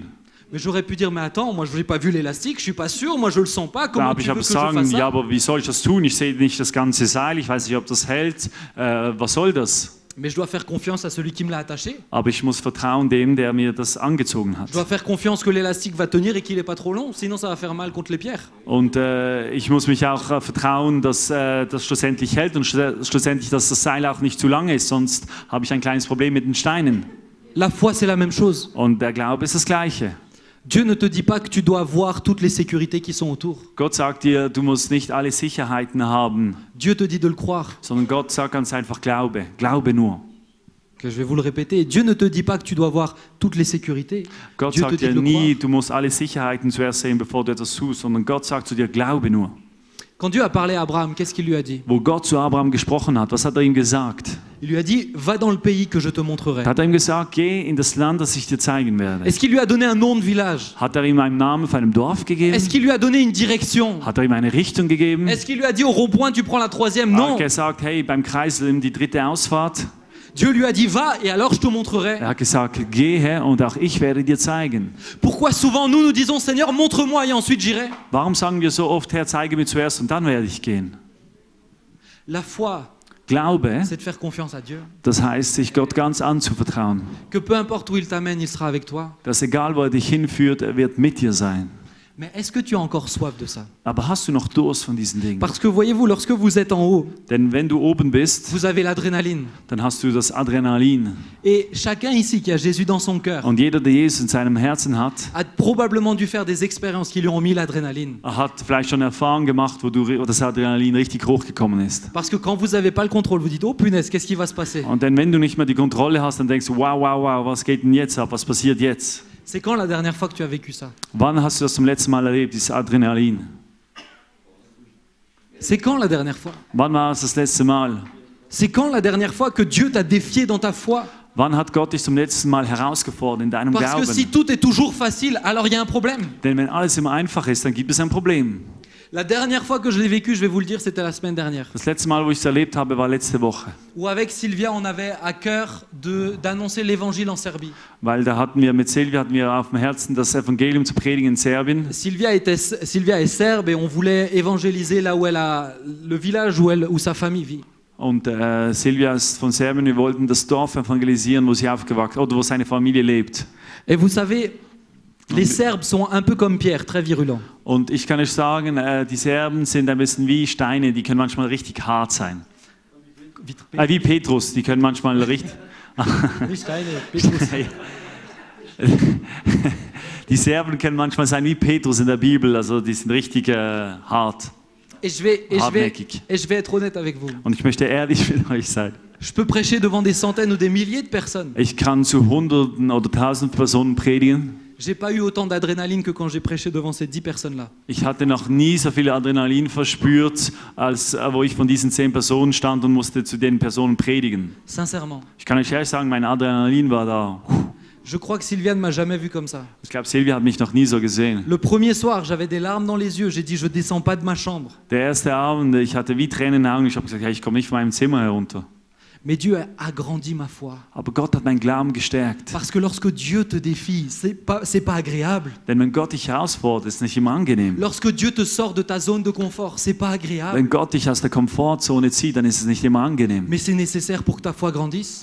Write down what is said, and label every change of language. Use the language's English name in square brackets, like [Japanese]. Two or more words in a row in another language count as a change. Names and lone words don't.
[French] Mais j'aurais pu dire, mais attends, moi je n'ai pas vu l'élastique, je suis pas sûr, moi je le sens pas, [German] Da [French] comment [German] habe [French] tu [German] ich [French] veux [German] aber [French] que je [German] sagen, [French] fasse ça? [German] ja, aber wie soll ich das tun? Ich sehe nicht das ganze Seil, ich weiß nicht, ob das hält. Was soll das? [French] Mais je dois faire confiance à celui qui me l'a attaché. [German] Aber ich muss vertrauen dem, der mir das angezogen hat. [French] Je dois faire confiance que l'élastique va tenir et qu'il n'est pas trop long, sinon ça va faire mal contre les pierres. [German] Und ich muss mich auch vertrauen, dass das schlussendlich hält und schlussendlich, dass das Seil auch nicht zu lang ist, sonst habe ich ein kleines Problem mit den Steinen. [French] La foi, c'est la même chose. [German] Und der Glaube ist das Gleiche. [French] Dieu ne te dit pas que tu dois avoir toutes les sécurités qui sont autour. [German] Gott sagt dir, du musst nicht alle Sicherheiten haben, [French] Dieu te dit de le croire. [German] sondern Gott sagt ganz einfach Glaube. Glaube nur. [French] Que je vais vous le répéter. Dieu ne te dit pas que tu dois avoir toutes les sécurités. [German] Gott [French] Dieu te [German] sagt [French] dit de [German] dir [French] le [German] nie, [French] croire. [German] du musst alle Sicherheiten zuerst sehen, bevor du etwas tust, sondern Gott sagt zu dir, glaube nur. [French] Quand Dieu a parlé à Abraham, qu'est-ce qu'il lui a dit? [German] Wo Gott zu Abraham gesprochen hat, was hat er ihm gesagt? [French] Il lui a dit, va dans le pays que je te montrerai. [German] Hat er ihm gesagt, geh in das Land, das ich dir zeigen werde. [French] Est-ce qu'il lui a donné un nom de village? [German] Hat er ihm einen Namen von einem Dorf gegeben? [French] Est-ce qu'il lui a donné une direction? [German] Hat er ihm eine Richtung gegeben? [French] Est-ce qu'il lui a dit au rond-point tu prends la 3e? [German] Hat [French] Non. [German] er gesagt, hey, beim Kreisel nimm die 3. Ausfahrt? [French] Dieu lui a dit va et alors je te montrerai. [German] Er hat gesagt, gehe und auch ich werde dir zeigen. [French] Pourquoi souvent nous disons Seigneur montre-moi et ensuite j'irai? [German] Warum sagen wir so oft, Herr, zeige mir zuerst und dann werde ich gehen? [French] La foi, [German] Glaube, [French] c'est de faire confiance à Dieu. [German] das heißt, sich Gott ganz anzuvertrauen. [French] Que peu importe où il t'amène, il sera avec toi. [German] Dass egal, wo er dich hinführt, er wird mit dir sein. [French] Mais est-ce que tu as encore soif de ça? [German] Aber hast du noch Durst von diesen Dingen? [French] Parce que voyez-vous, lorsque vous êtes en haut, [German] Denn wenn du oben bist, [French] vous avez l'adrénaline. [German] dann hast du das Adrenalin. [French] Et chacun ici qui a Jésus dans son cœur [German] Und jeder, der Jesus in seinem Herzen hat, [French] a probablement dû faire des expériences qui lui ont mis l'adrénaline. [German] hat vielleicht schon Erfahrungen gemacht, wo das Adrenalin richtig hochgekommen ist. [French] Parce que quand vous n'avez pas le contrôle, vous dites oh punaise, qu'est-ce qui va se passer? [German] Und denn wenn du nicht mehr die Kontrolle hast, dann denkst du, wow, wow, wow, was geht denn jetzt ab? Was passiert jetzt? [French] C'est quand la dernière fois que tu as vécu ça? [German] Wann hast du das zum letzten Mal erlebt, dieses Adrenalin? [French] C'est quand la dernière fois? [German] Wann war es das letzte Mal? [French] C'est quand la dernière fois que Dieu t'a défié dans ta foi? [German] Wann hat Gott dich zum letzten Mal herausgefordert in deinem [French] Parce que [German] Glauben? [French] si tout est toujours facile, alors il y a un problème. [German] Denn wenn alles immer einfach ist, dann gibt es ein Problem. [French] La dernière fois que je l'ai vécu, je vais vous le dire, c'était la semaine dernière. [German] Das letzte Mal, wo ich es erlebt habe, war letzte Woche. [French] Où avec Sylvia, on avait à cœur d'annoncer l'évangile en Serbie. [German] Weil da hatten wir mit Silvia auf dem Herzen, das Evangelium zu predigen in Serbien. [French] Sylvia est serbe et on voulait évangéliser là où le village où sa famille vit. [German] Und Silvia ist von Serbien. Wir wollten das Dorf evangelisieren, wo sie aufgewachsen oder wo seine Familie lebt. [French] Et vous savez, les Serbes sont un peu comme Pierre, très virulents. [German] Und ich kann euch sagen, die Serben sind ein bisschen wie Steine, die können manchmal richtig hart sein. Wie Petrus, die können manchmal richtig... Wie Steine, Petrus. Die Serben können manchmal sein wie Petrus in der Bibel, also die sind richtig hart. [French] Et je vais être honnête avec vous. [German] Und ich möchte ehrlich mit euch sein. [French] Je peux prêcher devant des centaines ou des milliers de personnes. [German] Ich kann zu Hunderten oder Tausenden Personen predigen. [French] J'ai pas eu autant d'adrénaline que quand j'ai prêché devant ces 10 personnes-là. [German] Ich hatte noch nie so viel Adrenalin verspürt, als wo ich von diesen 10 Personen stand und musste zu den Personen predigen. [French] Sincèrement. [German] Ich kann euch ehrlich sagen, mein Adrenalin war da. [French] Je crois que Sylvia ne m'a jamais vu comme ça. [German] Ich glaube, Silvia hat mich noch nie so gesehen. [French] Le premier soir, j'avais des larmes dans les yeux. J'ai dit, je descends pas de ma chambre. [German] Der erste Abend, ich hatte wie Tränen in den Augen. Ich habe gesagt, ja, ich komme nicht von meinem Zimmer herunter. [French] Mais Dieu a agrandi ma foi. [German] Aber Gott hat meinen Glauben gestärkt. [French] Parce que lorsque Dieu te défie, c'est pas agréable. [German] Denn wenn Gott dich herausfordert, ist es nicht immer angenehm. [French] Lorsque Dieu te sort de ta zone de confort, c'est pas agréable. [German] Wenn Gott dich aus der Komfortzone zieht, dann ist es nicht immer angenehm. [French] Mais c'est nécessaire pour que ta foi grandisse.